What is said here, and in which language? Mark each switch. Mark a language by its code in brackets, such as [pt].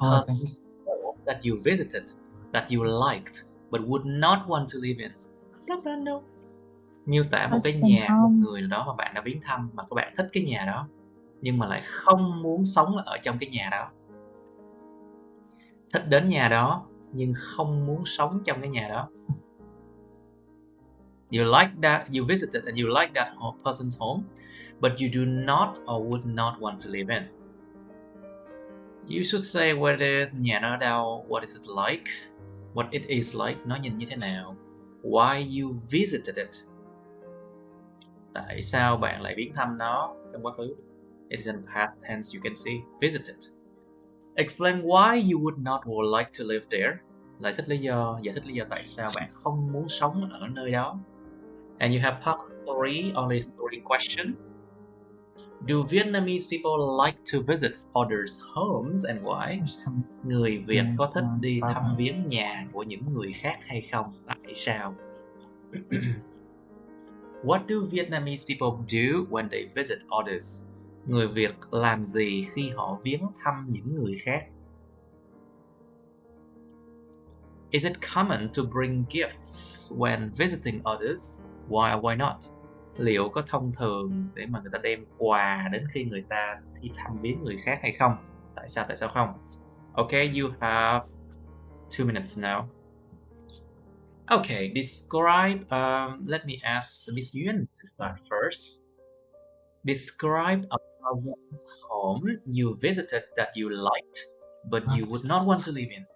[en] person that you visited, that you liked, but would not want to live in. No. [vi] Miêu tả một cái nhà, một người nào đó mà bạn đã viếng thăm, mà các bạn thích cái nhà đó, nhưng mà lại không muốn sống ở trong cái nhà đó. Thích đến nhà đó, nhưng không muốn sống trong cái nhà đó. [en] You like that, you visited and you like that person's home, but you do not or would not want to live in. You should say what it is, [vi] nhà nó ở đâu, [en] what is it like, what it is like, [vi] nó nhìn như thế nào, [en] why you visited it. [vi] Tại sao bạn lại viếng thăm nó trong quá khứ? [en] It is in past tense, you can see. Visited. Explain why you would not or like to live there. [vi] Giải thích lý do tại sao bạn không muốn sống ở nơi đó. [en] And you have part 3, only 3 questions. Do Vietnamese people like to visit others' homes and why? [vi] Người Việt có thích đi thăm viếng nhà của những người khác hay không? Tại sao? [en] What do Vietnamese people do when they visit others? [vi] Người Việt làm gì khi họ viếng thăm những người khác? [en] Is it common to bring gifts when visiting others? Why or why not? [vi] Liệu có thông thường để mà người ta đem quà đến khi người ta đi thăm viếng người khác hay không? Tại sao không? [en] Okay, you have 2 minutes now. Okay, describe, let me ask Miss Yuen to start first. Describe a person's home you visited that you liked, but you would not want to live in.